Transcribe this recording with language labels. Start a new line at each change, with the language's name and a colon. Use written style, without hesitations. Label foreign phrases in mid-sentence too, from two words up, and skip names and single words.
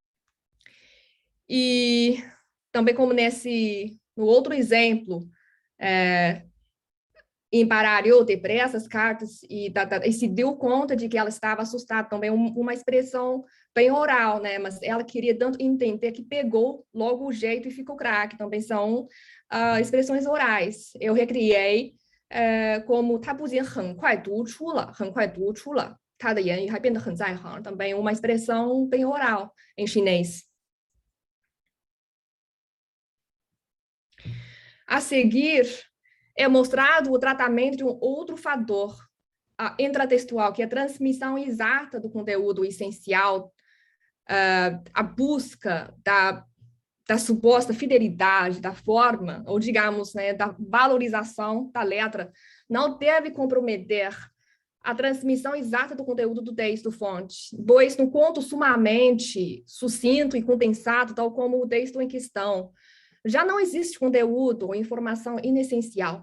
Portuguese: E também como no outro exemplo, embaralhou depressa as cartas e se deu conta de que ela estava assustada, também uma expressão bem oral, né? Mas ela queria tanto entender que pegou logo o jeito e ficou craque. Também são expressões orais. Eu recriei como
Chinese: 他不仅很快读出了他的言语还变得很在行,
Portuguese: também uma expressão bem oral em chinês. A seguir, é mostrado o tratamento de um outro fator intratextual, que é a transmissão exata do conteúdo essencial, a busca da suposta fidelidade da forma, ou digamos, né, da valorização da letra, não deve comprometer a transmissão exata do conteúdo do texto-fonte, pois no conto sumamente sucinto e condensado, tal como o texto em questão, já não existe conteúdo ou informação inessencial.